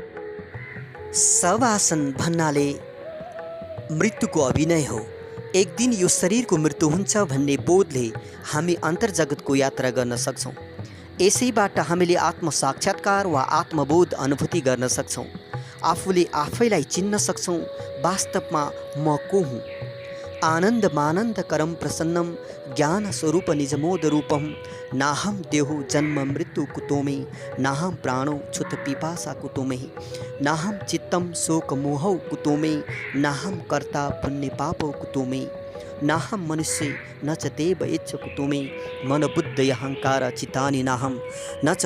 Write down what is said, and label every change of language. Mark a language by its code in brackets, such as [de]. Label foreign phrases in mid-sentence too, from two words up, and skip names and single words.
[ne] शवासन भन्नाले मृत्युको अभिनय हो। एक दिन यो शरीरको मृत्यु हुन्छ भन्ने बोधले हामी अन्तर्जगतको यात्रा गर्न सक्छौँ। यसैबाट हामीले आत्मसाक्षात्कार वा आत्मबोध अनुभूति गर्न सक्छौँ। आफूले आफैलाई चिन्न सक्छौँ। वास्तवमा म को हुँ? [sa] आनन्दमानन्दकरं प्रसन्नं ज्ञानस्वरूप निजमोदरूपं नाहं देहो जन्म मृत्यु कुतो मे नाहं प्राणो क्षुत पिपासा कुतो मे नाहं चित्तं शोकमोहौ कुतो मे नाहं कर्ता पुण्य पापो कुतो मे नाहं मनुष्ये न च देव इच्छ कुतो मे मन बुद्ध अहंकार चितानि नाहं न च